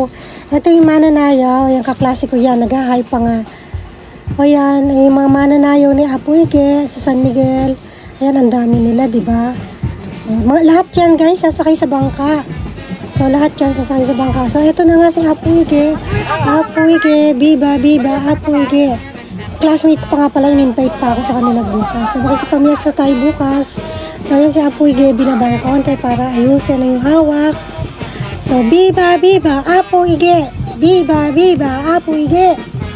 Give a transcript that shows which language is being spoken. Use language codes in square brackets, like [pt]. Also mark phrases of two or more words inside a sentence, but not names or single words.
[tl] Ito yung mananayaw. Ayan, kaklase ko yan. Nag-high pa nga. O, yan. Yung mga mananayaw ni Apo Ige sa San Miguel. Ayan, ang dami nila, diba? Lahat yan guys, sasakay sa bangka. So lahat yan sasakay sa bangka. So ito na nga si Apo Ige. Apo Ige, biba, biba, Apo Ige. Classmate ko pa nga pala, in-invite pa ako sa kanila bukas. So makikipamiesta tayo bukas. So yan si Apo Ige, binabang konti para ayusin na yung hawak. So biba, biba, Apo Ige. Biba, biba, Apo Ige.